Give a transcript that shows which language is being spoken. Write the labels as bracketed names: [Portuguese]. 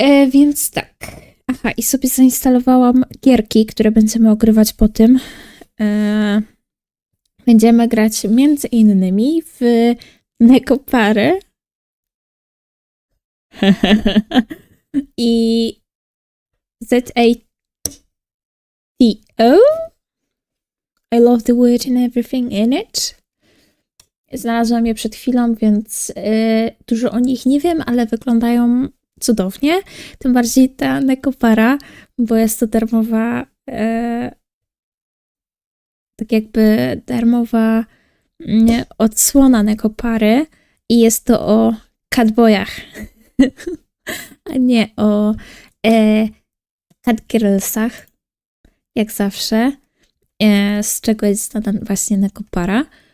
[Polish] Więc tak. Aha, i sobie zainstalowałam gierki, które będziemy ogrywać po tym. Będziemy grać między innymi w Nekoparę i Zato. [English] I love the word and everything in it. [Polish] Znalazłam je przed chwilą, więc dużo o nich nie wiem, ale wyglądają cudownie. Tym bardziej ta Nekopara, bo jest to darmowa, tak jakby darmowa odsłona Nekopary i jest to o catboyach, a nie o catgirlsach, jak zawsze, z czego jest znana właśnie Nekopara.